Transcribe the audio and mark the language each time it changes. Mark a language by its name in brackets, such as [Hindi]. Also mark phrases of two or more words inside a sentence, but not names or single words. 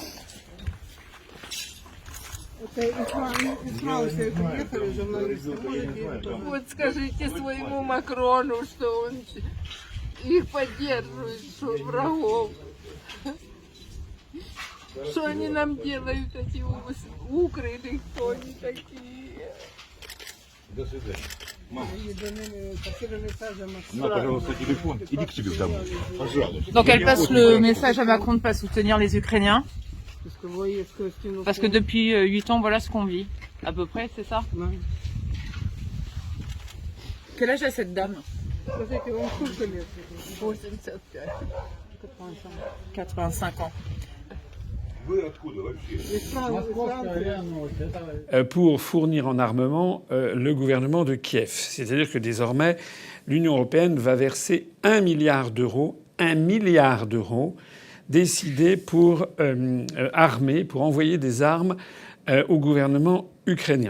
[Russian] Вот скажите своему Макрону, что он их поддерживает, что врагов. Что они нам делают, эти укрыты, кто они такие. До свидания. Мама, на, пожалуйста, телефон. Иди к себе домой. Пожалуйста. [French] Donc elle passe le message à Macron de ne pas soutenir les Ukrainiens. Parce que depuis 8 ans, voilà ce qu'on vit. À peu près, c'est ça? Quel âge a cette dame? 85 ans. [Russian] Вы откуда вообще? [French] Pour fournir en armement le gouvernement de Kiev. C'est-à-dire que désormais, l'Union européenne va verser 1 milliard d'euros décidés pour armer, pour envoyer des armes au gouvernement ukrainien.